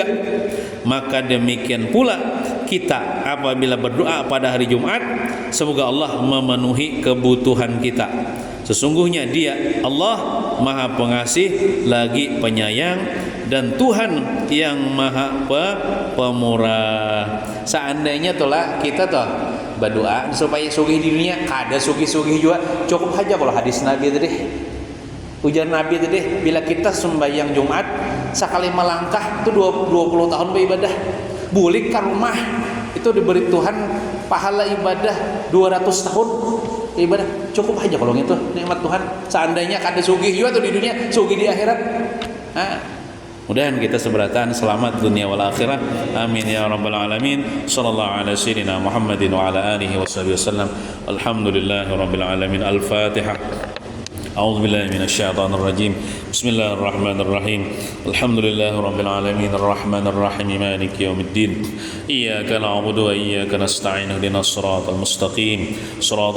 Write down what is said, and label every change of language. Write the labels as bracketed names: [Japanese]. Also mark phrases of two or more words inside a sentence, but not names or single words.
[Indonesian] Maka demikian pula kita apabila berdoa pada hari Jumat, semoga Allah memenuhi kebutuhan kita. Sesungguhnya Dia Allah Maha Pengasih lagi penyayang dan Tuhan yang Maha Pemurah. [Banjar] Seandainya itulah kita toh berdoa supaya sugih di dunia, kada sugih-sugih juga, cukup aja kalau hadis Nabi tadi. Ujar Nabi tadi, bila kita sembahyang Jumat sekali melangkah itu 20 tahun beribadah. Bulik ke rumah itu diberi Tuhan pahala ibadah 200 tahun ibadah. Cukup aja kalau gitu nikmat Tuhan. Seandainya kada sugih juga tuh di dunia, sugih di akhirat. Mudah-mudahan kita seberatan selamat [Arabic] الدنيا والآخرة. آمين يا رب العالمين. صلى الله على سيدنا محمد وعلى آله وصحبه وسلم. الحمد لله رب العالمين. Al-Fatihah. أعوذ بالله من الشيطان الرجيم بسم الله الرحمن الرحيم الحمد لله رب العالمين الرحمن الرحيم مالك يوم الدين إياك نعبد وإياك نستعين اهدنا الصراط المستقيم صراط